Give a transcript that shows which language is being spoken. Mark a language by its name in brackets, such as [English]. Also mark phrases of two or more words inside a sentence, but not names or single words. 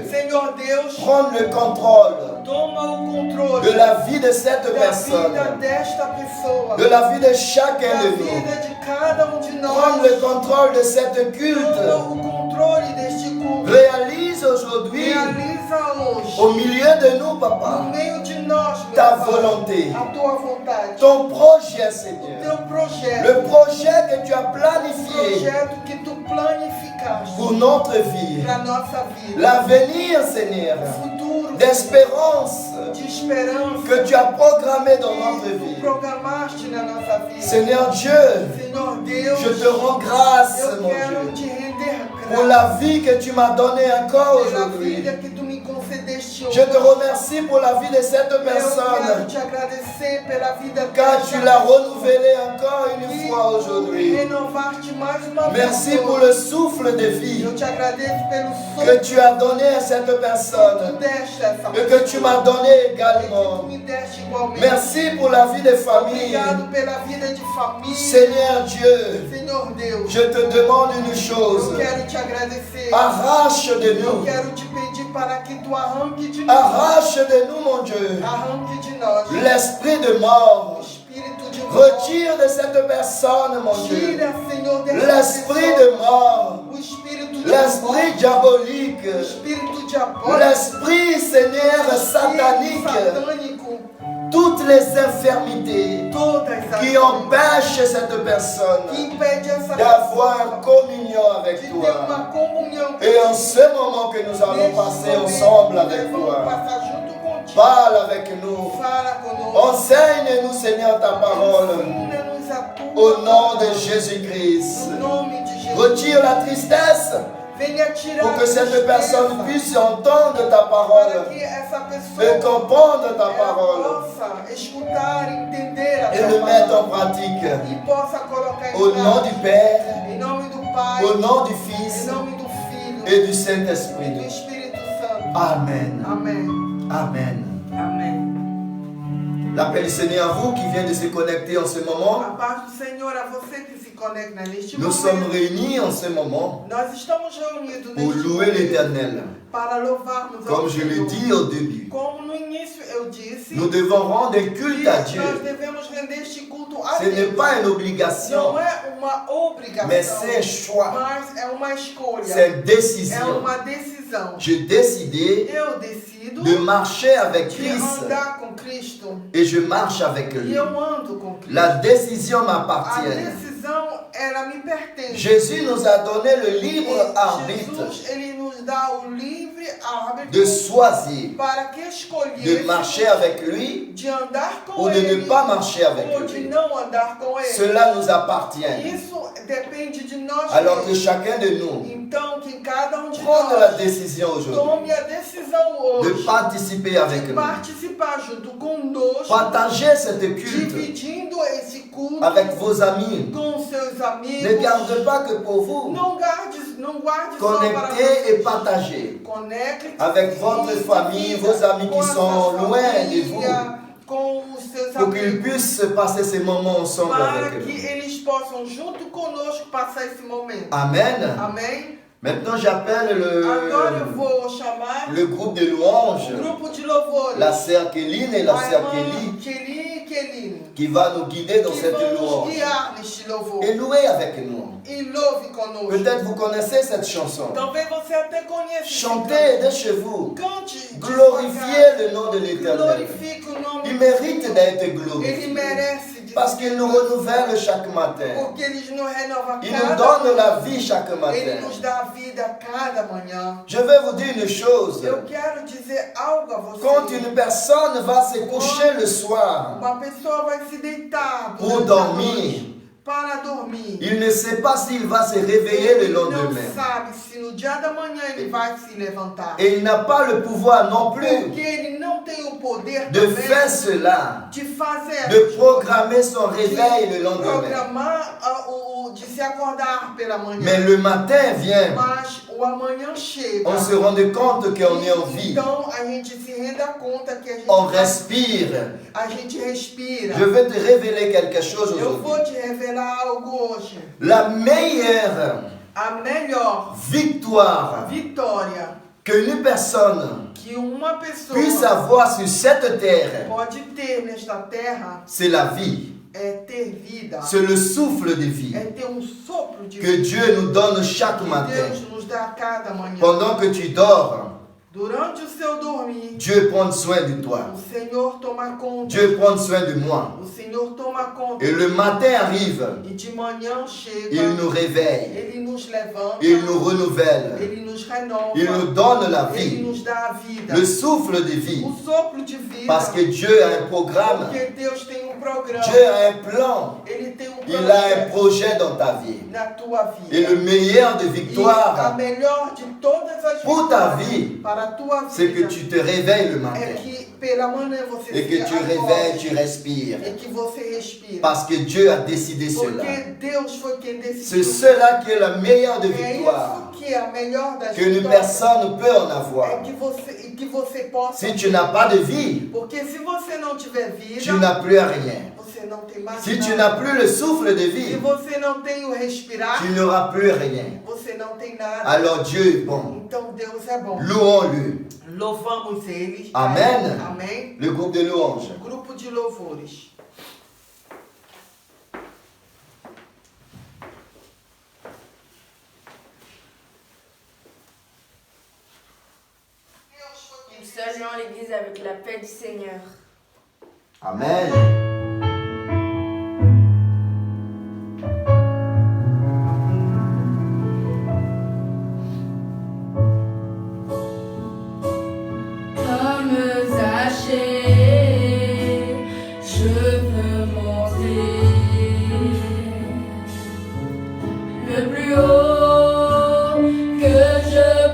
[Portuguese] Senhor Deus, [French] prends le contrôle [Portuguese] toma o controle [French] de la vie de cette [Portuguese] da [French] personne, [Portuguese] vida desta pessoa, [French] de la vie de chacun [Portuguese] da [French] de nous. [Portuguese] vida de cada de [French] Prends [Portuguese] nós. [French] le contrôle de cette culte. [Portuguese] Toma o controle deste culto. [French] Réalise aujourd'hui, [Portuguese] Realiza hoje, [French] au milieu de nous, [Portuguese] no [French] Papa, [Portuguese] meio de nós, meu [French] ta [Portuguese] Pai, [French] volonté, [Portuguese] a tua vontade, [French] ton projet, [Portuguese] o [French] Seigneur. [Portuguese] teu projeto, [French] Le projet que tu as [Portuguese] o [French] planifié [Portuguese] projeto que tu planificaste [French] pour notre vie. [Portuguese] para nossa vida, [French] L'avenir, Seigneur, [Portuguese] o futuro [French] d'espérance [Portuguese] de esperança [French] que tu as programmé dans notre [Portuguese] que tu [French] vie. [Portuguese] programaste na nossa vida. [French] Seigneur Dieu, [Portuguese] Senhor Deus, [French] je te rends grâce, [Portuguese] eu [French] mon [Portuguese] quero [French] Dieu, [Portuguese] te render [French] pour [Portuguese] graça [French] la vie que tu m'as donnée encore [Portuguese] pela [French] aujourd'hui. [Portuguese] vida que tu me concedeste hoje. [French] Je te remercie pour la vie de cette [Portuguese] Eu quero [French] personne, [Portuguese] te agradecer pela vida [French] car [Portuguese] desta [French] tu l'as renouvelée encore une fois aujourd'hui. [Portuguese] renovar-te mais uma vez. [French] Merci pour le souffle de vie [Portuguese] Eu te agradeço pelo [French] que tu as donné à cette [Portuguese] que tu [French] personne [Portuguese] deste a essa [French] et que tu m'as donné [Portuguese] e que tu [French] également. [Portuguese] me deste igualmente. [French] Merci pour la vie des familles. [Portuguese] Obrigado pela vida de família. [French] Seigneur Dieu, [Portuguese] Senhor Deus, [French] je te demande une chose. [Portuguese] eu quero te agradecer. [French] Arrache de [Portuguese] Eu [French] nous. [Portuguese] quero te pedir para que tu arranque de nós, [French] Arrache de nous, mon Dieu, [Portuguese] arranque de nós [French] l'esprit de [Portuguese] o [French] mort. [Portuguese] espírito de morte. [French] Retire de cette personne, mon Dieu, [Portuguese] Tira, Senhor, dessa [French] l'esprit [Portuguese] pessoa [French] de mort, [Portuguese] o espírito de [French] l'esprit [Portuguese] morte, [French] diabolique, [Portuguese] o espírito diabólico, [French] l'esprit, Seigneur, [Portuguese] o espírito [French] satanique, [Portuguese] satânico, [French] toutes les infirmités [Portuguese] todas as [French] qui empêchent cette [Portuguese] que [French] personne [Portuguese] impede essa [French] d'avoir [Portuguese] pessoa [French] communion [Portuguese] de [French] avec [Portuguese] ter [French] toi. [Portuguese] uma comunhão [French] Et en ce moment que nous allons passer ensemble avec [Portuguese] vamos [French] toi, [Portuguese] passar junto contigo. [French] parle avec nous. [Portuguese] Fala conosco. [French] Enseigne-nous, Seigneur, ta parole. [Portuguese] Ensina-nos a tua [French] Au nom de [Portuguese] palavra. [French] Jésus-Christ. [Portuguese] No nome de Jesus. [French] Retire la tristesse [Portuguese] Venha tirar [French] pour que [Portuguese] a [French] cette [Portuguese] tristeza, [French] personne puisse entendre ta [Portuguese] para [French] parole [Portuguese] que essa pessoa [French] et comprendre ta [Portuguese] ela [French] parole [Portuguese] possa escutar, entender a [French] et [Portuguese] tua [French] le mettre en [Portuguese] palavra [French] pratique. [Portuguese] e possa colocar em [French] Au nom du [Portuguese] prática. [French] Père, [Portuguese] Em nome do Pai, [French] au nom du [Portuguese] em [French] Fils [Portuguese] nome do Filho [French] et du [Portuguese] e do [French] Saint-Esprit. [Portuguese] Espírito Santo. [French] Amen. [Portuguese] Amém. [French] Amen. [Portuguese] Amém. [French] La paix du Seigneur à vous qui vient de se connecter en ce moment. [Portuguese] A paz do Senhor a você que se conecta neste [French] Nous sommes [Portuguese] momento. [French] réunis en ce moment [Portuguese] Nós estamos reunidos [French] pour [Portuguese] neste [French] louer [Portuguese] momento [French] l'Éternel. [Portuguese] para louvarmos [French] Comme [Portuguese] ao [French] je l'ai [Portuguese] Senhor. [French] dit au début, [Portuguese] Como no início eu disse, [French] nous devons rendre un [Portuguese] que [French] culte à Dieu. [Portuguese] nós devemos render este culto a [French] Ce n'est [Portuguese] Deus. [French] pas une obligation, [Portuguese] Não é uma obrigação, [French] mais c'est un choix, [Portuguese] mas é uma escolha, [French] c'est une [Portuguese] é [French] décision. [Portuguese] uma decisão. [French] J'ai décidé [Portuguese] Eu decido [French] de marcher avec [Portuguese] de [French] Christ [Portuguese] andar com Cristo [French] et je marche avec [Portuguese] e [French] lui. [Portuguese] eu ando com Cristo. [French] La décision [Portuguese] A [French] m'appartient. [Portuguese] decisão, ela me pertence. [French] Jésus nous a donné le libre [Portuguese] E [French] arbitre [Portuguese] Jesus, ele nos dá o livre árbitro [French] de choisir [Portuguese] para que [French] de [Portuguese] escolhesse [French] marcher avec lui [Portuguese] de andar com [French] ou de [Portuguese] ele [French] ne pas marcher avec [Portuguese] ou de [French] lui. [Portuguese] não andar com ele. [French] Cela nous appartient. [Portuguese] Isso depende de nós [French] Alors que [Portuguese] mesmos. [French] chacun de nous [Portuguese] Então, que cada de [French] prenne la [Portuguese] nós [French] décision aujourd'hui [Portuguese] tome a decisão [French] de [Portuguese] hoje [French] participer avec [Portuguese] de [French] nous, [Portuguese] participar junto conosco, [French] partager cette culte [Portuguese] dividindo esse culto [French] avec vos amis. [Portuguese] com seus amigos. [French] Ne garde pas que pour vous. [Portuguese] Não guarde só para [French] Connectez et [Portuguese] vocês. [French] partagez [Portuguese] Conecte [French] avec votre famille, vos amis qui sont loin de vous, [Portuguese] com os seus [French] pour qu'ils [Portuguese] amigos, [French] puissent passer ces moments ensemble [Portuguese] para [French] avec [Portuguese] que [French] nous. [Portuguese] eles possam junto conosco passar esse momento. [French] Amen. [Portuguese] Amém? [French] Maintenant, j'appelle [Portuguese] Agora eu vou chamar [French] le groupe de louanges, [Portuguese] o grupo de louvores. [French] la sœur Kéline et la [Portuguese] A [French] sœur [Portuguese] irmã [French] Kelly, [Portuguese] Kelly e Keline, [French] qui va nous guider dans [Portuguese] que [French] cette [Portuguese] vão nos [French] louange. [Portuguese] guiar neste louvor. [French] Et louer avec nous. [Portuguese] E louve conosco. [French] Peut-être vous connaissez cette chanson. [Portuguese] Talvez você até conheça. esse [French] Chantez de chez vous. [Portuguese] canto. Cante. de [French] Glorifiez [Portuguese] sua [French] le nom de [Portuguese] casa. [French] l'Éternel. [Portuguese] Glorifique o nome [French] Il [Portuguese] do [French] mérite [Portuguese] Senhor. [French] d'être [Portuguese] Ele [French] glorifié. [Portuguese] merece de [French] Parce qu'il nous renouvelle chaque matin. [Portuguese] Porque eles nos renovam [French] Il nous [Portuguese] cada [French] donne [Portuguese] manhã. [French] la vie chaque [Portuguese] Ele [French] matin. [Portuguese] nos dá a vida a cada manhã. [French] Je vais vous dire une chose. [Portuguese] Eu quero dizer algo a você. [French] Quand une personne va se coucher le soir [Portuguese] Uma pessoa vai se deitar [French] pour [Portuguese] durante a [French] dormir, [Portuguese] noite para dormir. [French] il ne sait pas s'il va se réveiller le [Portuguese] Ele não [French] lendemain. [Portuguese] sabe se no dia da manhã ele vai se levantar. [French] Et il n'a pas le pouvoir non [Portuguese] Porque [French] plus [Portuguese] ele não tem o poder [French] de [Portuguese] também [French] faire cela, [Portuguese] de fazer, [French] de programmer son réveil le lendemain. [Portuguese] programar de se acordar pela manhã. [French] Mais le matin vient, [Portuguese] Mas o amanhã chega. [French] on se rend compte qu'on est en vie. [Portuguese] Então a gente se renda conta que a gente, [French] On respire. [Portuguese] a gente respira. [French] Je vais te révéler quelque chose [Portuguese] Eu [French] aujourd'hui. [Portuguese] vou te revelar algo hoje. [French] La meilleure [Portuguese] A melhor [French] victoire [Portuguese] vitória [French] qu'une personne [Portuguese] que uma pessoa [French] puisse avoir sur cette terre, [Portuguese] pode ter nesta terra [French] c'est la vie. [Portuguese] é ter vida. [French] C'est le souffle de vie [Portuguese] É ter sopro de [French] que [Portuguese] vida [French] Dieu nous donne chaque [Portuguese] que [French] matin. [Portuguese] Deus nos dá a cada manhã. [French] Pendant que tu dors, [Portuguese] Durante o seu dormir, [French] Dieu prend soin de toi. [Portuguese] o Senhor toma conta. [French] Dieu prend soin de moi. [Portuguese] O Senhor toma conta. [French] Et le matin arrive, [Portuguese] E de manhã chega. [French] il nous réveille, [Portuguese] Ele nos levanta. [French] il nous renouvelle, [Portuguese] Ele nos renova. [French] il nous donne la [Portuguese] Ele [French] vie, [Portuguese] nos dá a vida. [French] le souffle de vie. [Portuguese] O sopro de vida. [French] Parce que Dieu a un programme, [Portuguese] Porque Deus tem programa. [French] Dieu a un plan, [Portuguese] Ele tem [French] il a un projet dans ta vie. [Portuguese] na tua vida. [French] Et le meilleur de [Portuguese] E a [French] victoire [Portuguese] melhor de todas as [French] pour ta [Portuguese] vitórias [French] vie, [Portuguese] para a tua [French] c'est que [Portuguese] vida [French] tu te réveilles le [Portuguese] é [French] matin [Portuguese] que pela manhã você [French] et que [Portuguese] se [French] tu [Portuguese] acorde [French] réveilles, tu respires. [Portuguese] e que você respira. [French] Parce que Dieu a décidé cela. [Portuguese] Porque Deus foi quem [French] C'est [Portuguese] decidiu. [French] cela qui est la meilleure de [Portuguese] É [French] victoire [Portuguese] isso que é a melhor das [French] qu'une [Portuguese] vitórias. [French] personne peut en avoir. [Portuguese] É que você possa. [French] Si tu n'as pas de vie, [Portuguese] Porque se você não tiver vida, [French] tu n'as plus rien. [Portuguese] você não tem mais [French] Si tu [Portuguese] nada. [French] n'as plus le souffle de [Portuguese] Se [French] vie, [Portuguese] você não tem o respirar, [French] tu n'auras plus rien. [Portuguese] você não tem nada. [French] Alors Dieu est bon. [Portuguese] Então Deus é bom. [French] Louons-le. [Portuguese] Louvamos eles. [French] Amen. [Portuguese] Amém. [French] Le groupe de louanges. [Portuguese] Grupo de louvores. [French] Ils s'alluent l'église avec la paix du Seigneur. Amen. Comme Zachée, je veux monter le plus haut que je